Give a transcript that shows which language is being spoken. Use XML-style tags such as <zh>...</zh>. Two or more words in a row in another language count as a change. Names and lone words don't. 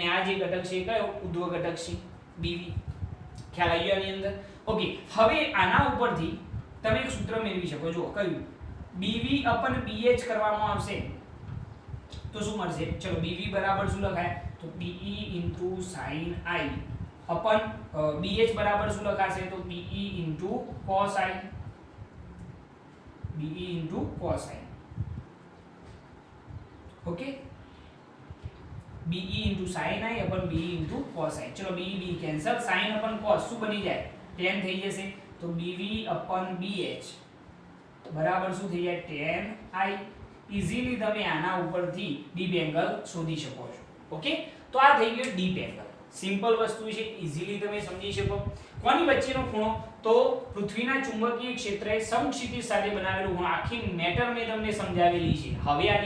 <gu>આ જે ઘટક છે કયો ઉધ્વ ઘટક છે BV ખ્યાલ આવી ગયો આની અંદર ઓકે હવે આના ઉપરથી તમે એક સૂત્ર મેળવી શકો છો કયું BV BH કરવામાં આવશે તો શું મળશે ચલો BV બરાબર શું લખાય તો BE sin I BH બરાબર શું લખાશે તો BE cos I BE cos I ઓકે BE sin I BE cos I ચલો BE કેન્સલ sin cos શું બની જાય tan થઈ જશે તો BV BH બરાબર શું થઈ જાય tan I ઈઝીલી તમે આના ઉપરથી</gu> <en>deep angle</en> <gu>શોધી શકો છો ઓકે તો આ થઈ ગયો</gu> <en>deep angle simple</en> <gu>વસ્તુ છે ઈઝીલી તમે સમજી શકો કોની વચ્ચેનો ખૂણો તો પૃથ્વીના ચુંબકીય ક્ષેત્રએ સમક્ષિતિજ સાથે બનાવેલો ખૂણો આખી મેટર મેં તમને સમજાવેલી છે હવે આની</gu>